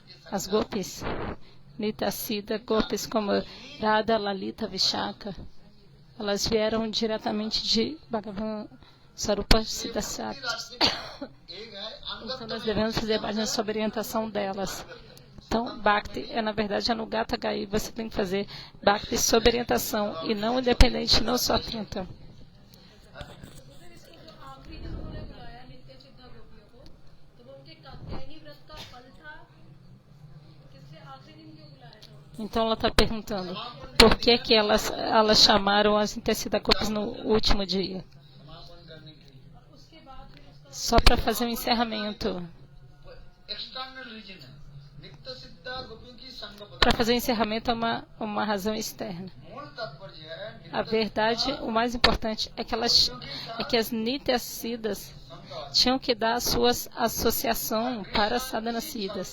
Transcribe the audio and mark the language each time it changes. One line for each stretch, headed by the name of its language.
Portuguese: As gopis, Nita Siddha, gopis como Radha, Lalita, Vishaka, elas vieram diretamente de Bhagavan Sarupa Siddhasati.
Hindi: एक है
Portuguese: Então nós devemos fazer bhajana sob orientação delas. Então, Bhakti é, na verdade, Anugata Gai. Você tem que fazer Bhakti sob orientação e não independente, não só atenta.
Hindi: फिर इसको जो आखिरी दिन उन्होंने बुलाया नित्य सिद्धा गोपियों को, तो वो उनके कात्यायनी व्रत का फल था, किससे आखिरी दिन क्यों बुलाया था?
Portuguese: Então ela está perguntando por que elas chamaram as Intercida Gopis no último dia.
Hindi: समापन करने के लिए और उसके बाद फिर उसका
Portuguese: Só para fazer um encerramento.
English: external reason
Hindi: है नित्य सिद्धा गोपियों की संग
Portuguese: Para fazer o encerramento é uma razão externa.
Hindi: मूल तात्पर्य है
Portuguese: A verdade, o mais importante é que as Nityasiddhas tinham que dar a sua associação para as Sadhanasiddhas.